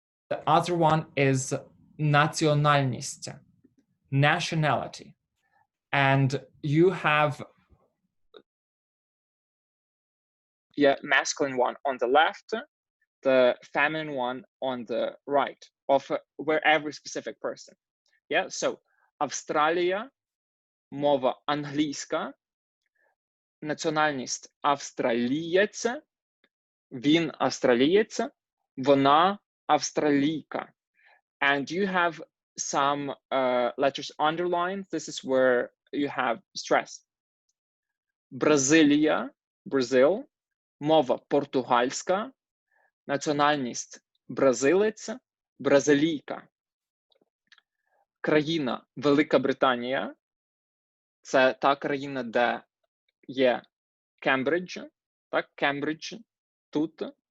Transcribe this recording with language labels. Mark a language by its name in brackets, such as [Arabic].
[English] The other one is національність, nationality. And you have masculine one on the left, the feminine one on the right, of where every specific person. Yeah, so [Ukrainian] Австралія, мова англійська, національність австралієць, він австралієць, вона австралійка. [English] And you have some letters underlined. This is where you have stress. [Ukrainian] Бразилія, Brazil, мова португальська, національність бразилець, бразилійка. Країна Велика Британія, це та країна, де є Кембридж, так, Кембридж тут.